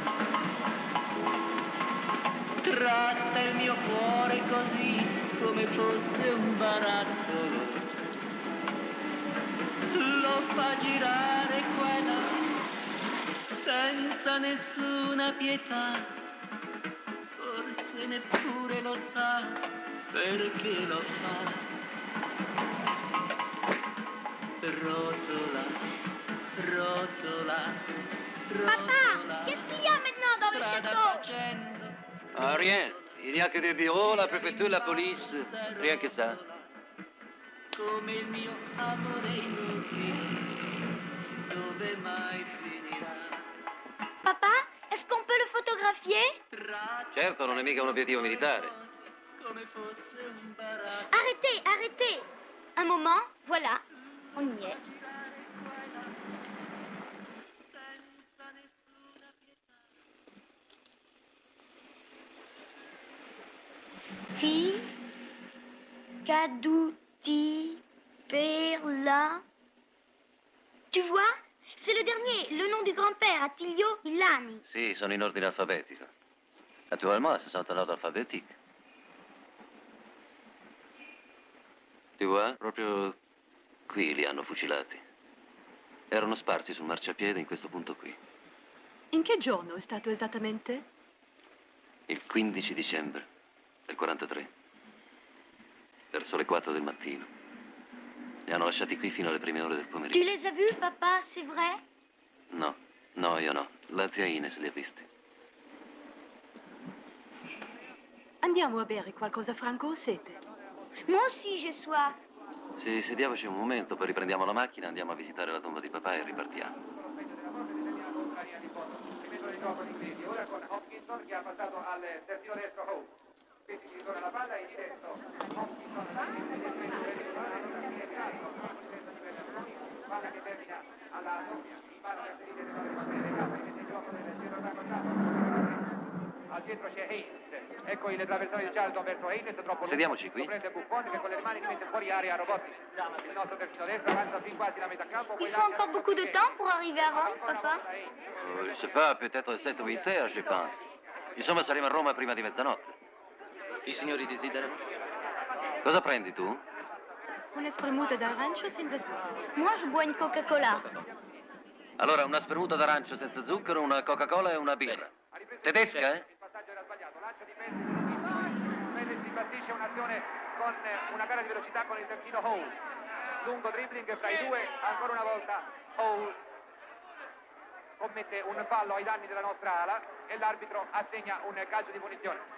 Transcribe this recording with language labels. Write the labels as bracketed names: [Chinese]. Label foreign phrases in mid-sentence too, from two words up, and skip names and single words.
[Italian] Tratta il mio cuore così come fosse un barattolo, lo fa girare qua e là senza nessuna pietà, forse neppure lo sa perché lo fa. Rotola, rotola, rotola. [French] Qu'est-ce qu'il y a maintenant dans le château? Ah, rien. Il n'y a que des bureaux, la préfecture, la police. Rien que ça. [Italian] Come il mio amore inutile, dove mai finirà? [French] Papa, est-ce qu'on peut le photographier? [Italian] Certo, non è mica un obiettivo militare. [French] Arrêtez, arrêtez. Un moment, voilà, on y est. Fille, Cadouti, Perla. Tu vois? C'est le dernier, le nom du grand-père, Attilio Villani. [Italian] Sì, sono in ordine alfabetico. [French] Naturellement, ce sont en ordre alphabétique. Tu vois, [Italian] proprio qui li hanno fucilati. Erano sparsi sul marciapiede in questo punto qui. In che giorno è stato esattamente? Il 15 dicembre del 43. Verso le 4 del mattino. Li hanno lasciati qui fino alle prime ore del pomeriggio. [French] Tu les as vus, papa, c'est vrai? [Italian] No, no, io no. La zia Ines li ha visti. Andiamo a bere qualcosa, Franco, o sete? [French] Moi aussi, j'ai soif. [Italian] Sì, sediamoci un momento, poi riprendiamo la macchina, andiamo a visitare la tomba di papà e ripartiamo. Ora con Hopkinson che ha passato al terzino destro Howe. Quindi si ritorna la palla e diretto Hopkinson palla che termina al lato, in mano per seguire le cose di gioco del centro attaccato. Al centro c'è Haynes, ecco il traversone di Charlton verso Haynes, troppo lungo. Sediamoci qui. Lo prende Buffon che con le mani li mette fuori area Robotti. Il nostro terzino destro avanza fin quasi la metà campo. [French] Il faut encore beaucoup de temps pour arriver à Rome, papa? Je sais pas, peut-être 7 ou 8 heures, je pense. [Italian] Insomma, saremo a Roma prima di mezzanotte. I signori desiderano? Cosa prendi tu? Una spremuta d'arancio senza zucchero. [French] Moi, je bois une Coca-Cola. [Italian] Allora, una spremuta d'arancio senza zucchero, una Coca-Cola e una birra. Tedesca, eh? Mentre si bastisce un'azione con una gara di velocità con il terzino Howe. Lungo dribbling fra i due, ancora una volta Howe commette un fallo ai danni della nostra ala e l'arbitro assegna un calcio di punizione.